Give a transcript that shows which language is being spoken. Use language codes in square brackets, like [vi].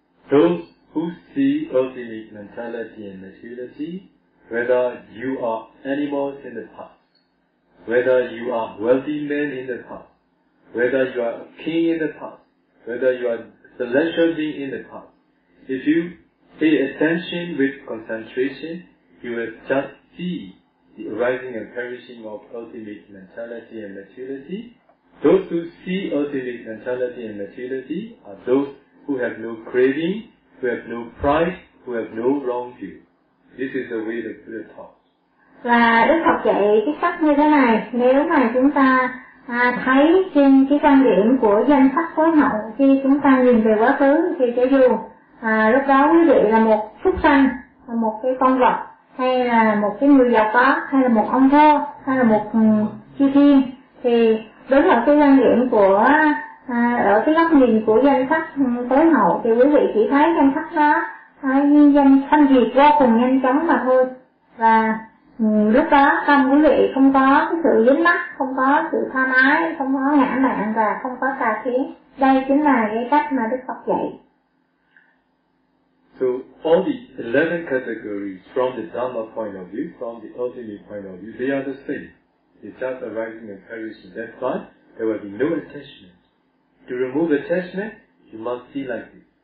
[en] Those who see ultimate mentality and maturity, whether you are animals in the past, whether you are wealthy men in the past, whether you are a king in the past, whether you are celestial being in the past, if you pay attention with concentration, you will just see the arising and perishing of ultimate mentality and maturity. Those who see ultimate mentality and maturity are those who have no craving, who have no pride, who have no wrong view. This is the way the Buddha taught. [vi] Và Đức Phật dạy cái cách như thế này, nếu mà chúng ta thấy trên cái quan điểm của danh sắc phối hậu, khi chúng ta nhìn về quá khứ, thì cho dù lúc đó quý vị là một súc sanh, là một cái con vật, hay là một cái người giàu có, hay là một ông thơ, hay là một chư thiên, thì đối với cái quan điểm của ở cái góc nhìn của danh sắc tối hậu thì quý vị chỉ thấy danh sắc đó như danh sanh diệt vô cùng nhanh chóng mà thôi, và lúc đó tâm quý vị không có cái sự dính mắc, không có sự tham ái, không có ngã mạn và không có tà kiến. Đây chính là cái cách mà Đức Phật dạy. [en] So all the 11 categories from the Dhamma point of view, from the ultimate point of view, they are the same. It's just arising and perishing. That's why there will be no attachment. To remove attachment, you must see like this.